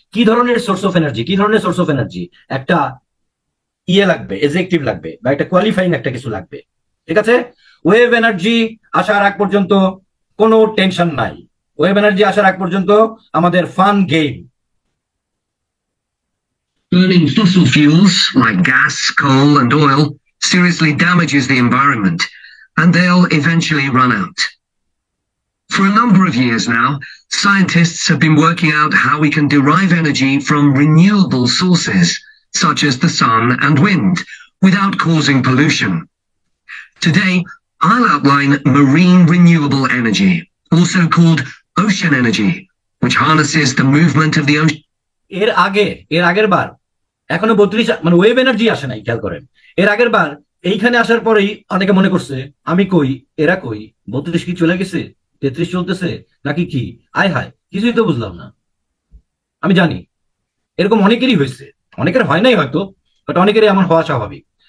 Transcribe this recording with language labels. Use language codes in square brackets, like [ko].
[bn] কি ধরনের source of energy, কি ধরনের সোর্স অফ এনার্জি, একটা ইয়ে লাগবে, এডজেক্টিভ লাগবে, বা একটা কোয়ালিফাইং একটা কিছু লাগবে, ঠিক আছে। ওয়েভ এনার্জি আসার আগ পর্যন্ত কোনো টেনশন নাই, ওয়েভ এনার্জি আসার আগ পর্যন্ত আমাদের fun game. [en] Burning fossil fuels like gas, coal, and oil seriously damages the environment, and they'll eventually run out. For a number of years now, scientists have been working out how we can derive energy from renewable sources, such as the sun and wind, without causing pollution. Today, I'll outline marine renewable energy, also called ocean energy, which harnesses the movement of the ocean. [bn] এর আগের বার এখনো 32 মানে wave energy আসে নাই, খেয়াল করেন। এর আগের বার এইখানে আসার পরেই অনেকে মনে করছে আমি কই, এরা কই, 32 কি চলে গেছে, 33 চলতেছে নাকি কি, আয় হায় কিছুই তো বুঝলাম না। আমি জানি এরকম অনেকেরই হয়েছে, অনেকের হয় নাই হয়তো, বাট অনেকেরই এমন হওয়া স্বাভাবিক।